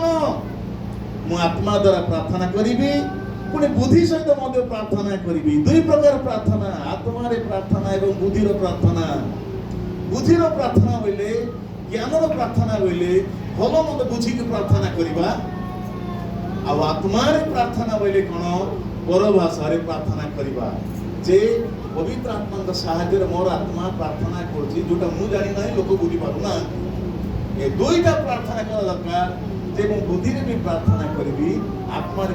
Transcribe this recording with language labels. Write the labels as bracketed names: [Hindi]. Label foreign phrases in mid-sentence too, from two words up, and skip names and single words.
[Odia] ମୁଁ ଆତ୍ମା ଦ୍ୱାରା ପ୍ରାର୍ଥନା କରିବି, ପୁଣି ବୁଦ୍ଧି ସହିତ ମଧ୍ୟ ପ୍ରାର୍ଥନା କରିବି। 2 ପ୍ରକାର ପ୍ରାର୍ଥନା, ଆତ୍ମାର ପ୍ରାର୍ଥନା ଏବଂ ବୁଦ୍ଧିର ପ୍ରାର୍ଥନା। ବୁଦ୍ଧିର ପ୍ରାର୍ଥନା ହେଲେ, ଜ୍ଞାନର ପ୍ରାର୍ଥନା ହେଲେ ଭଲ ମନ୍ଦ ବୁଝିକି ପ୍ରାର୍ଥନା କରିବା। ଆଉ ଆତ୍ମାର ପ୍ରାର୍ଥନା ବୋଇଲେ କ'ଣ? ପରଭାଷାରେ ପ୍ରାର୍ଥନା କରିବା। ଯେ ପବିତ୍ର ଆତ୍ମାଙ୍କ ସାହାଯ୍ୟରେ ମୋର ଆତ୍ମା ପ୍ରାର୍ଥନା କରୁଛି, ଯୋଉଟା ମୁଁ ଜାଣି ନାହିଁ, ଲୋକ ବୁଝିପାରୁନାହାନ୍ତି। ଏ 2ଟା ପ୍ରାର୍ଥନା କରିବା ଦରକାର। ଯେ ମୁଁ ବୁଦ୍ଧିରେ ବି ପ୍ରାର୍ଥନା କରିବି, ଆତ୍ମାରେ।